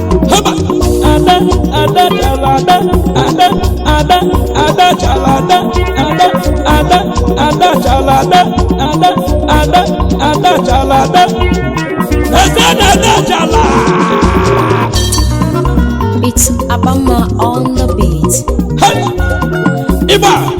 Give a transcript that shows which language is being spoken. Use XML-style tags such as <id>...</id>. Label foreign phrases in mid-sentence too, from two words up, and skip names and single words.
<en>Hey, bye!</en> <ig>Ada, Ada, chala Ada, Ada, Ada, Ada, chala Ada, Ada, Ada. Ada chala ada, ada, ada, ada chala ada. Eze na ada chala.</ig> <en>It's Abama on the beat. Hey! Iba!</en>